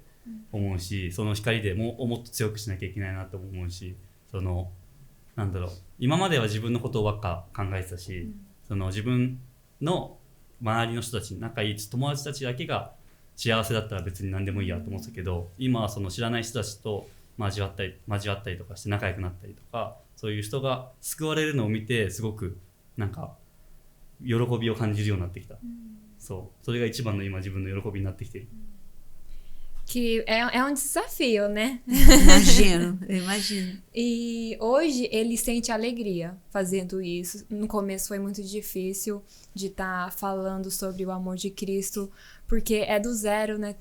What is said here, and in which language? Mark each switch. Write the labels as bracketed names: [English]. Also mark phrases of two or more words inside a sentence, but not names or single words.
[Japanese] 思うし、その光でもっと強くしなきゃいけないなと思うし、なんだろう、今までは自分のことばっか考えてたし、自分の周りの人たち、仲いい友達たちだけが幸せだったら別に何でもいいやと思ってたけど、今はその知らない人たちと交わったりとかして仲良くなったりとか、そういう人が救われるのを見てすごくなんか喜びを感じるようになってきた。それが一番の今自分の喜びになってきている。 [Portuguese] Que é um desafio, né? Imagino. E hoje ele sente alegria fazendo isso. No começo foi muito difícil de estar falando sobre o amor de Cristo, porque é do zero, né?